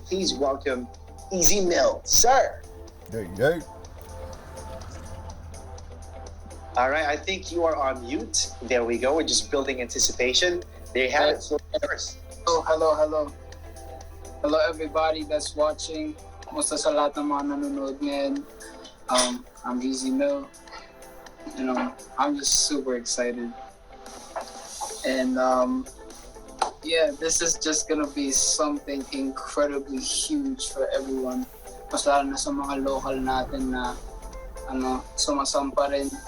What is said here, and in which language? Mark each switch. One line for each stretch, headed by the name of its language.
English: Please welcome Easy Mail, sir. Yay. All right, I think you are on mute. There we go. We're just building anticipation. There you have it. So first. Oh, hello. Hello everybody that's watching.
Filipino: Kumusta sa lahat ng mga nanonood ngayon?
English: I'm Easy Mill. I'm just super excited. And yeah, this is just gonna be something incredibly huge for everyone.
Filipino: Mas lalo na sa mga local natin na sumasampa rin.